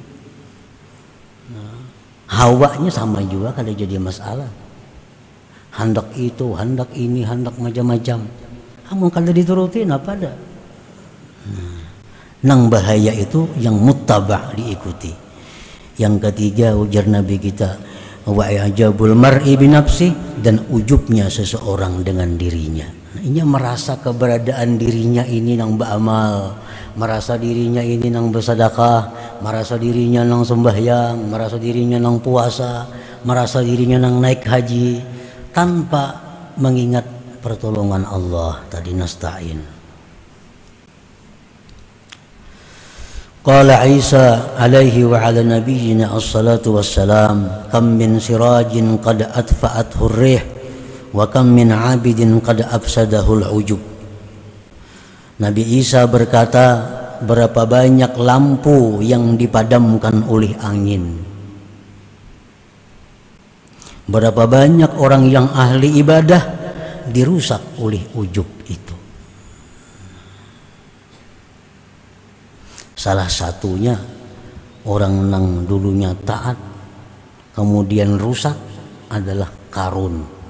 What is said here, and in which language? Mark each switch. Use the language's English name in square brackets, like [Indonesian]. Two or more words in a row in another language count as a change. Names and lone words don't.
[Banjar] Hawanya sama juga kada jadi masalah. Hendak itu, hendak ini, hendak macam-macam. Kamu kada dituruti apa ada. Nang bahaya itu yang muttaba' diikuti. Yang ketiga ujar Nabi kita, [Arabic] وإعجاب المرء بنفسه, [Banjar] dan ujubnya seseorang dengan dirinya. Inya merasa keberadaan dirinya ini nang beramal, merasa dirinya ini nang bersedekah, merasa dirinya nang sembahyang, merasa dirinya nang puasa, merasa dirinya nang naik haji, tanpa mengingat pertolongan Allah tadi nasta'in. [Arabic] قال عيسى عليه وعلى نبينا الصلاة والسلام، كم من سراج قد أطفأته الريح وكم من عابد قد أفسده العجب. [Banjar] Nabi Isa berkata, berapa banyak lampu yang dipadamkan oleh angin, berapa banyak orang yang ahli ibadah dirusak oleh ujub itu. Salah satunya orang nang dulunya taat kemudian rusak adalah Qarun.